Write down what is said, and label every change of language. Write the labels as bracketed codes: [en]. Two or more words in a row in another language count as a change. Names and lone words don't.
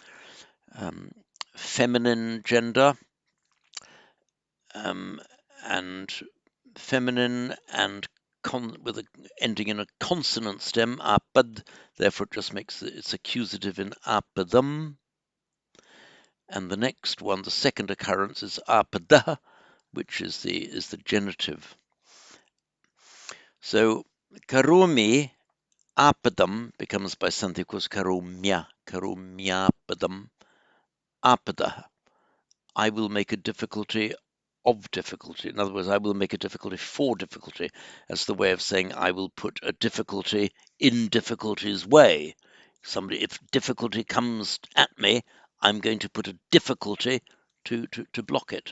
[en] Feminine gender, and feminine and with an ending in a consonant stem, apad, therefore it just makes it's accusative in apadam. And the next one, the second occurrence, is apada, which is the genitive. So [sa] karomi apadam [en] becomes by sandhikos [sa] karomyapadam apada. [en] I will make a difficulty of difficulty. In other words, I will make a difficulty for difficulty. That's the way of saying I will put a difficulty in difficulty's way. If difficulty comes at me, I'm going to put a difficulty to block it.